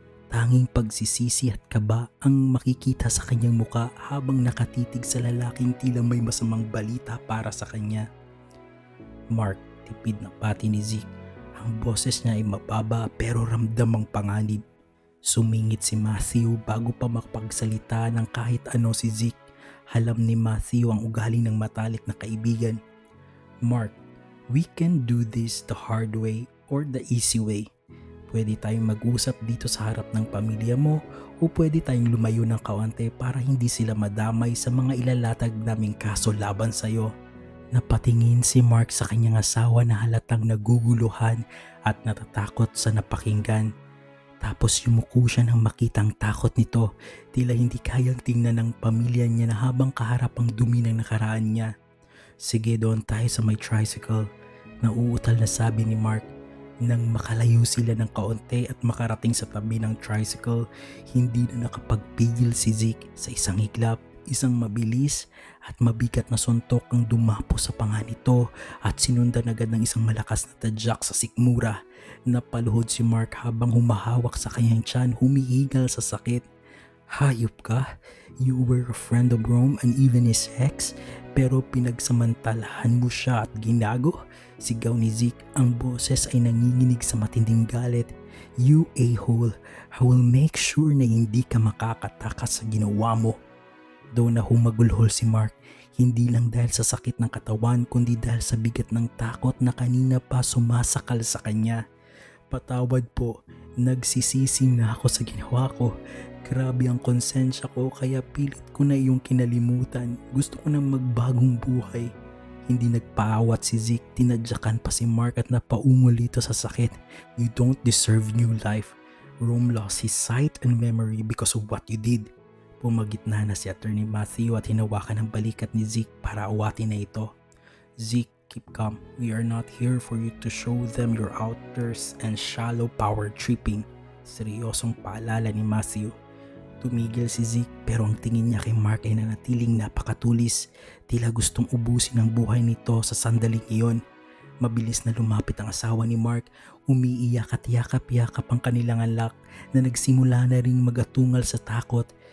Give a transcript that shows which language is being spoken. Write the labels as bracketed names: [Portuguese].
[Filipino] Tanging pagsisisi at kaba ang makikita sa kanyang muka habang nakatitig sa lalaking tila may masamang balita para sa kanya. "Mark," tipid na pati ni Zeke. Ang boses niya ay mababa pero ramdam ang panganib. Sumingit si Matthew bago pa makapagsalita ng kahit ano si Zeke. Alam ni Matthew ang ugali ng matalik na kaibigan. [English] "Mark, we can do this the hard way or the easy way. [Filipino] Pwede tayong mag-usap dito sa harap ng pamilya mo o pwede tayong lumayo ng kaunti para hindi sila madamay sa mga ilalatag naming kaso laban sa'yo." Napatingin si Mark sa kanyang asawa na halatang naguguluhan at natatakot sa napakinggan. Tapos yumuko siya nang makitang takot nito. Tila hindi kayang tingnan ng pamilya niya na habang kaharap ang dumi ng nakaraan niya. "Sige, doon tayo sa may tricycle," nauutal na sabi ni Mark. Nang makalayo sila ng kaunti at makarating sa tabi ng tricycle, hindi na nakapagpigil si Zeke. Sa isang iglap, isang mabilis at mabigat na suntok ang dumapo sa panga nito at sinundan agad ng isang malakas na tadyak sa sikmura. Napaluhod si Mark habang humahawak sa kanyang tiyan, humihingal sa sakit. "Hayop ka? [English] You were a friend of Rome and even his ex, [Filipino] pero pinagsamantalahan mo siya at ginago?" Sigaw ni Zeke, ang boses ay nanginginig sa matinding galit. [English] "You a-hole, I will make sure [Filipino] na hindi ka makakatakas sa ginawa mo." Doon na humagulhol si Mark, hindi lang dahil sa sakit ng katawan kundi dahil sa bigat ng takot na kanina pa sumasakal sa kanya. "Patawad po, nagsisisi na ako sa ginawa ko. Grabe ang konsensya ko kaya pilit ko na iyong kinalimutan. Gusto ko na magbagong buhay." Hindi nagpaawat si Zeke, tinadyakan pa si Mark at napaungol ito sa sakit. [English] "You don't deserve new life. Rome lost his sight and memory because of what you did." [Filipino] Pumagitna na si Attorney Matthew at hinawakan ang balikat ni Zeke para awatin na ito. "Zeke, [English] keep calm. We are not here for you to show them your outbursts and shallow power tripping." [Filipino] Seryosong paalala ni Matthew. Tumigil si Zeke pero ang tingin niya kay Mark ay nanatiling napakatulis. Tila gustong ubusin ang buhay nito sa sandaling iyon. Mabilis na lumapit ang asawa ni Mark. Umiiyak at yakap-yakap ang kanilang anak na nagsimula na ring magatungal sa takot.